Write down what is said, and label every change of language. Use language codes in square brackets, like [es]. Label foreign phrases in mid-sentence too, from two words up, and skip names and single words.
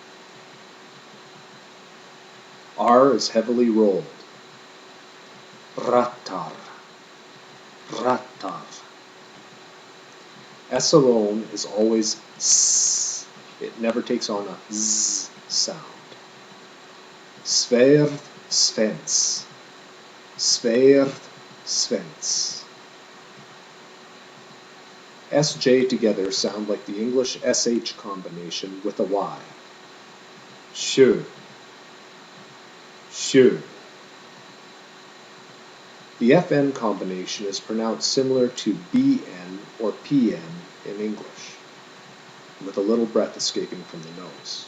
[en] R is heavily rolled. [is] Rattar, rattar. [en] S alone is always S. It never takes on a Z sound. [is] Sverð, svens. Sverð, svens. [en] SJ together sound like the English SH combination with a Y. [is] Sjö, sjö. [en] The FN combination is pronounced similar to BN or PN in English, with a little breath escaping from the nose.